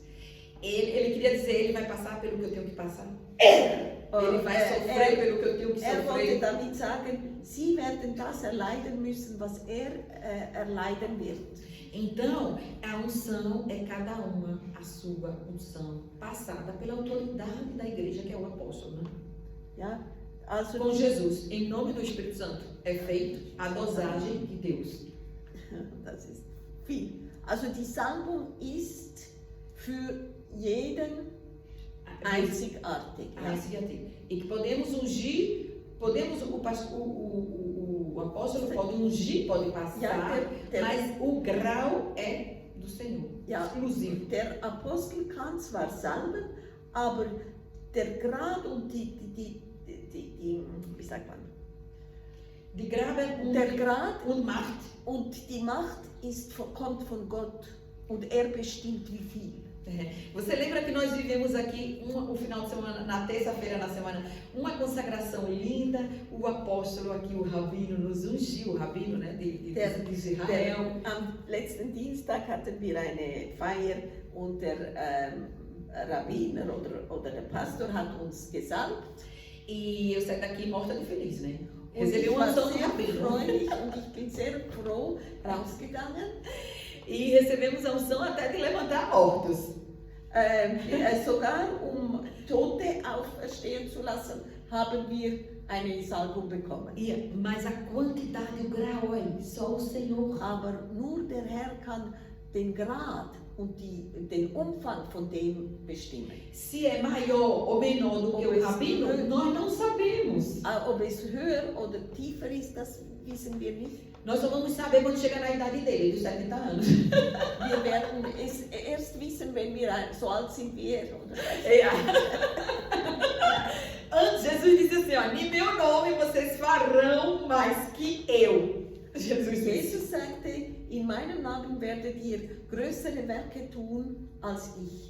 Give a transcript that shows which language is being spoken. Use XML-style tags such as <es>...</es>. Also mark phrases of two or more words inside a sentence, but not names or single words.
<pt>Ele queria dizer, ele vai passar pelo que eu tenho que passar. Ele vai sofrer pelo que eu tenho que</pt> <de>wollte</de> <pt>sofrer.</pt> <de>damit sagen, sie werden das erleiden müssen, was erleiden wird.</de> <pt>Então, a unção é cada uma a sua unção, passada pela autoridade da igreja, que é o apóstolo. Né?</pt> <de>Ja? Also,</de> <pt>Com Jesus, em nome do Espírito Santo, é feito a dosagem de Deus.</pt> <de>das ist viel. Also die Salbung ist für jeden einzigartig. Ja?</de> <pt>E que podemos ungir, o apóstolo pode ungir, pode passar, mas o grau é do Senhor, exclusivo.</pt> <de>Der Apostel kann zwar salben, aber der Grad und die wie sagt man? Die Grabe Der Grad und Macht. Und die Macht kommt von Gott und bestimmt wie viel.</de> <pt>Você lembra que nós vivemos aqui o final de semana, na terça-feira na semana, uma consagração linda, o apóstolo aqui, o Rabino, nos ungiu, o Rabino, né, de Israel.</pt> <de>Am letzten Dienstag hatten wir eine Feier und der Rabbiner oder der Pastor hat uns gesalbt.</de> <pt>E eu saí daqui morta de feliz, né?</pt> <de>Und ich war sehr freudig und ich bin sehr froh rausgegangen.</de> <pt>E recebemos a unção até de levantar mortos.</pt> <de>Sogar Tote auferstehen zu lassen, haben wir eine Salbung bekommen.</de> <pt>Mas a quantidade, o grau aí, só o Senhor.</pt> <de>Aber nur der Herr kann den Grad und den Umfang von dem bestimmen.</de> <pt>Se é maior ou menor do que o Rabino, nós não sabemos.</pt> <de>Ob es höher oder tiefer ist, das wissen wir nicht.</de> <pt>Nós só vamos saber quando chegar na idade dele, dos 70 anos.</pt> <de>Wir werden es erst wissen, wenn wir so alt sind wie er.</de> <pt>Antes, Jesus disse assim, ó, em meu nome vocês farão mais que eu.</pt> <de>Jesus sagte, in meinem Namen werdet ihr größere Werke tun als ich.</de>